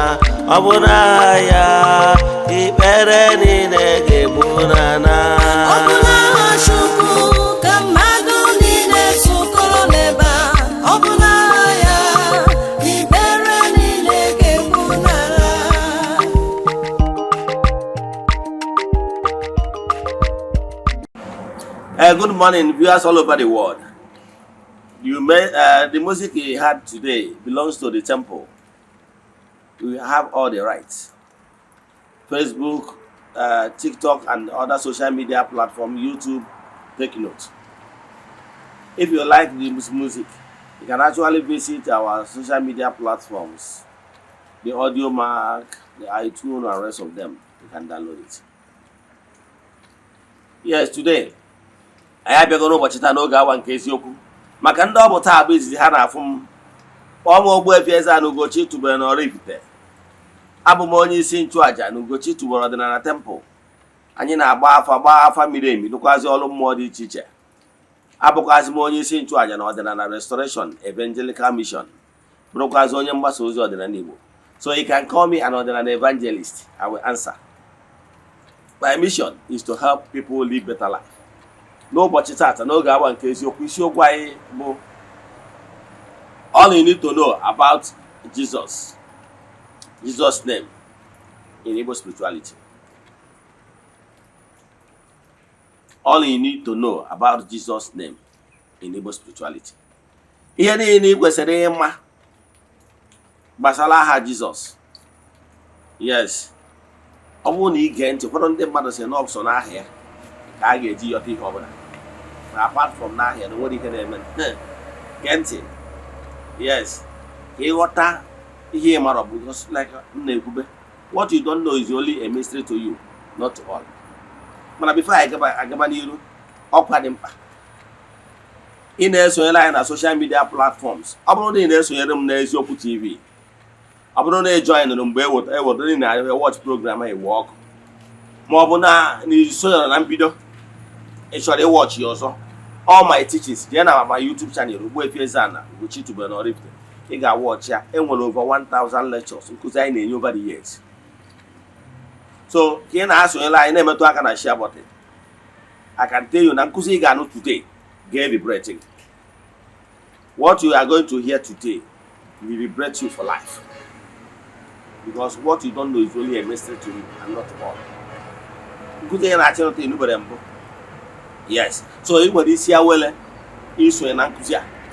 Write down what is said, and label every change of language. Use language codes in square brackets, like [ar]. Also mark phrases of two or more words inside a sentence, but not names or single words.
[ig] Ọ bụ n'aha ya ikpere niile ga-egbu n'ala. Ọ bụ n'aha Chukwu ka mmadụ niile zukọrọ n'ebe a, ọ bụ n'aha ya ikpere niile ga-egbu n'ala. [en] Good morning, viewers all over the world. The music you heard today belongs to the temple. We have all the rights. Facebook, TikTok, and other social media platforms, YouTube, take note. If you like this music, you can actually visit our social media platforms, the Audio Mark, the iTunes, and rest of them. You can download it. Yes, today, I have been going to [ig] n'oge awa nke eziokwu maka ndị ọ bụ taa bụ izizi ha na-afụ m. Ogbuefi Eze-Ana ugochitubelu na oraifite. Abụ m onye isi nchụaja na ugochitubelu ọdịnala temple. Anyị na-agba afa miri emi, lụkwazi ọrụ mmụọ dị iche iche. Abụkwazi m onye isi nchụaja na ọdịnala Restoration Evangelical Mission, bụrụkwazi onye mgbasa ozi ọdịnala Igbo. [en] So you can call me an ọdịnala evangelist. I will answer. My mission is to help people live better life. [ig] N'ụbọchị tata n'oge awa nke eziokwu, isiokwu anyị bụ [en] all you need to know about Jesus name in Igbo spirituality. All you need to know about Jesus name in Igbo spirituality. [ig] Ihe niile ị kwesịrị ịma gbasara aha Jizọs. [en] Yes. [ig] Ọ bụrụ na ị gee ntị, ụfọdụ ndị mmadụ sị na ọ bụ sọ n'aha ya ka a ga-eji yọta ihe ọbụla. [en] Apart from [ig] n'aha ya na nwere ihe na-eme. Gee ntị. Yes. Ka ịghọta ihe ị mara, bụ [en] just like [ig] m na-ekwube. [en] What you don't know is only a mystery to you, not to all. [ig] Mana [en] before I [ig] agaba n'iru, ọkwa dị mkpa ị na-esonyere anyị na [en] social media platforms. [ig] Ọ bụrụ na ị na-esonyere m na Eziokwu TV, ọ bụrụ na ị joinụrụ mgbe ewetara na [en] watch program [ig] anyị wee ọkụ, ma ọ bụ na isonyere na mbido ị chọrọ ịwọchị ọzọ, [en] all my teachings [ig] jee na [en] my YouTube channel Ogbuefi Eze-Ana ugochitubelu na oraifite. [ig] Ị ga-awọchị ya. Enwere [en] over 1000 lectures [ig] nkụzi anyị na-enye [en] over the years. [ig] So ka ị na-asonyela anyị na-emetụ aka na [en] share button, I can tell you [ig] na nkụzi ị ga-anụ today ga-liberate gị. [en] What you are going to hear today will liberate you for life, because what you don't know is only a mystery to you and not all. [ig] Nkụzi ị na-achọ ịnụta ịnụbere mbụ. Yes, so ị nwere isi awele isonye na nkụzi a.